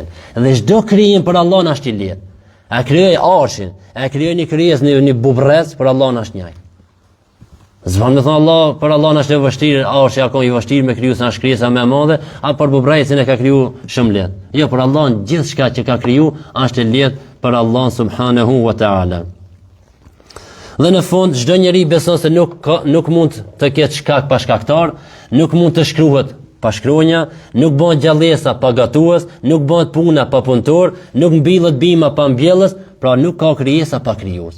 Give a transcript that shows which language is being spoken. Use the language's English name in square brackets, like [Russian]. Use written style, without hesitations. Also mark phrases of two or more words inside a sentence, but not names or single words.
[Albanian] Dhe çdo krijim për Allahun është i lehtë. A krijoi arshin, a krijoi një krijes në bubrrec, për Allahun është njëjtë. Zvan me thonë Allah, për Allah në është e vështirë, arshi akon i vështirë me kriju se në është krijesa me madhe, a për bubrrecin e ka kriju shumë lehtë. Jo, për Allah në gjithë shka që ka kriju, është e lehtë për Allah [Arabic] سبحانه وتعالى. [Albanian] Dhe në fund, çdo njeri beson se nuk mund të ketë shkak pa shkaktar, nuk mund të shkruhet pa shkronja, nuk bëhet gjallësa pa gatues, nuk bëhet puna pa punëtor, nuk mbillet bima pa mbjellës, pra nuk ka krijesa pa krijues.